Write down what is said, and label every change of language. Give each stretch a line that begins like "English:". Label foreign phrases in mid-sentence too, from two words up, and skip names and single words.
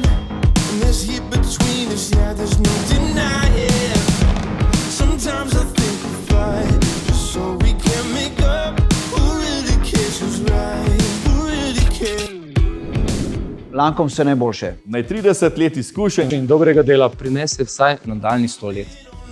English: And this heat between us, yeah, there's no denying. Sometimes I think we'll fight just so we can make up. Who really cares who's right? Who really cares?
Slovenian: Lancome vse najboljše. Naj 30 let izkušenj in dobrega dela prinese vsaj nadaljnjih 100 let.